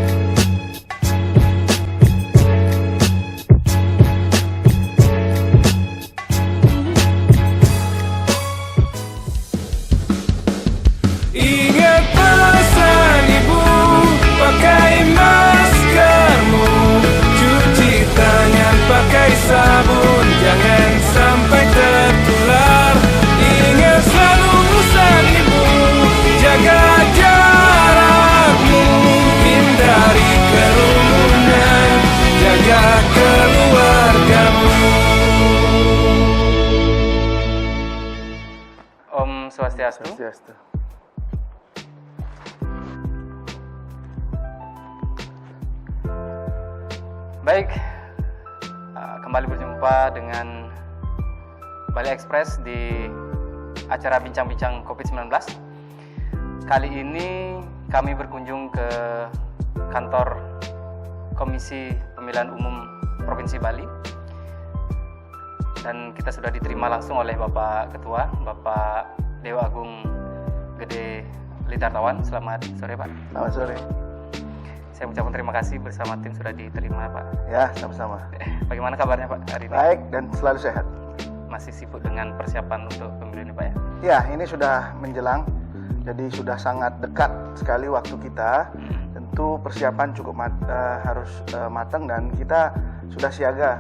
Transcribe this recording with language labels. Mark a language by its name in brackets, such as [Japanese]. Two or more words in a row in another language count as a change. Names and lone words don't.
[Indonesian] Ingat pesan ibu, pakai maskermu, cuci tangan pakai sabun, jangan sampai tertular. Ingat selalu pesan ibu, jaga jarakmu, hindari kerumunan, jaga keluargamu. [Balinese] Om Swastiastu. Swastiastu. [Indonesian] Baik, kembali berjumpa dengan Bali Express di acara bincang-bincang COVID-19. Kali ini kami berkunjung ke kantor Komisi Pemilihan Umum Provinsi Bali. Dan kita sudah diterima langsung oleh Bapak Ketua, Bapak Dewa Agung Gede Lidartawan. Selamat sore, Pak. Selamat sore. Saya ucapkan terima kasih bersama tim sudah diterima, Pak. Ya, sama-sama. Bagaimana kabarnya, Pak, hari ini? Baik dan selalu sehat. Masih sibuk dengan persiapan untuk pemilu ini, Pak, ya? Ya, ini sudah menjelang, jadi sudah sangat dekat sekali waktu kita. Tentu persiapan cukup harus matang dan kita sudah siaga.